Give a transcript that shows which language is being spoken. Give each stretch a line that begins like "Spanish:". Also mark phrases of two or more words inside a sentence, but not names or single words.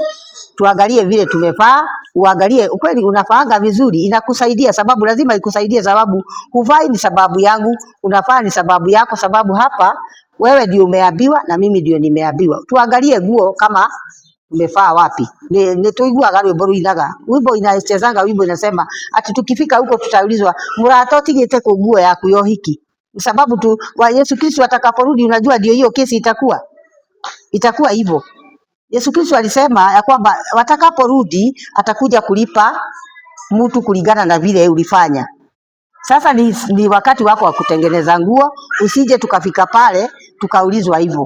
Swahili: Tuangalie vile tumevaa, uangalie ukweli unafaanga vizuri, inakusaidia, sababu lazima ikusaidie, sababu huvai ni sababu yangu, unafaa ni sababu yako, sababu hapa Wewe ndio umeambiwa na mimi ndio nimeambiwa. Tuangalie nguo kama umefaa wapi.
Kikuyu: Ni tuiguaga rwimbo ruinaga.
Swahili: Wimbo inachezanga wimbo inasema ati tukifika huko tutaulizwa
Kikuyu: murata utigite ku nguo yaku ya hiki.
Swahili: Sababu tu wa Yesu Kristo atakaporudi, unajua ndio hiyo kesi itakuwa hivyo. Yesu Kristo alisema ya kwamba watakaporudi atakuja kulipa mtu kulingana na vile ulifanya. Sasa ni wakati wako wa kutengeneza nguo, usije tukafika pale tukaulizwa hivyo.